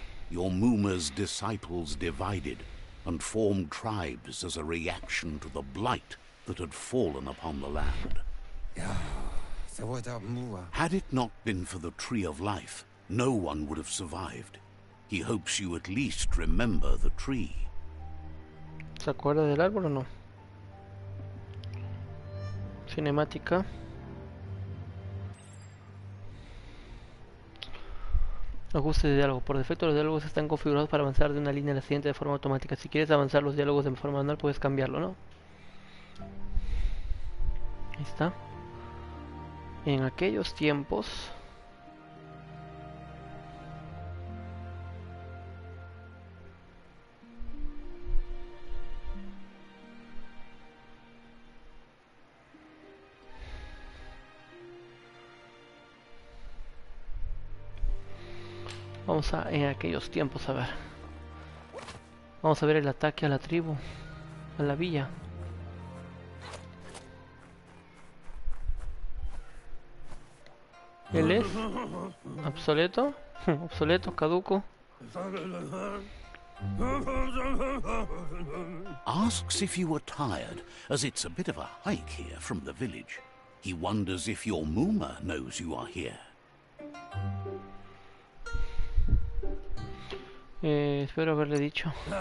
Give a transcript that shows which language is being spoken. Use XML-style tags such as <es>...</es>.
<en>Your Muma's disciples divided and formed tribes as a reaction to the blight that had fallen upon the land. Had it not been for the Tree of Life, no one would have survived. He hopes you at least remember the tree.</en> <es>¿Se acuerda del árbol o no? Cinemática. Ajuste de diálogo. Por defecto los diálogos están configurados para avanzar de una línea a la siguiente de forma automática. Si quieres avanzar los diálogos de forma manual puedes cambiarlo, ¿no? Ahí está. En aquellos tiempos... Vamos a, en aquellos tiempos, a ver. Vamos a ver el ataque a la tribu, a la villa. Él es obsoleto, obsoleto, caduco.</es> <en>Asks if you were tired, as it's a bit of a hike here from the village. He wonders if your Muma knows you are here.</en> <es>Espero haberle dicho.</es>